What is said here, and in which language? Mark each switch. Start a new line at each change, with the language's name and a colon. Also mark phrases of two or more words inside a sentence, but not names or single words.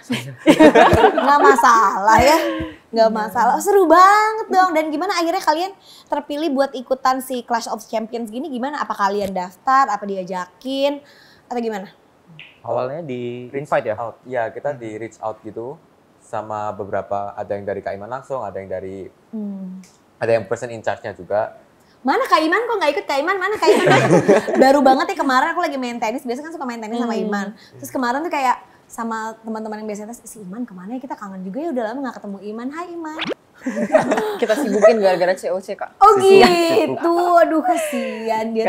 Indonesian: Nggak masalah ya. Nggak masalah. Seru banget dong. Dan gimana akhirnya kalian terpilih buat ikutan si Clash of Champions gini gimana? Apa kalian daftar? Apa diajakin? Atau gimana? Awalnya di invite ya? Out. Iya, kita di
English: reach out
Indonesian: gitu sama beberapa, ada yang dari Kak Iman langsung, ada yang dari ada yang
English: person in charge-
Indonesian: nya juga. Mana Kak Iman kok nggak ikut Kak Iman? Mana Kak Iman? Baru banget ya kemarin aku lagi main tenis. Biasa kan suka main tenis sama Iman. Terus kemarin tuh kayak sama teman-teman yang biasa tes, si Iman kemana ya? Kita kangen juga ya udah lama nggak ketemu Iman. Hai Iman. Kita sibukin gara-gara COC Kak. Oh gitu. Aduh kasihan dia.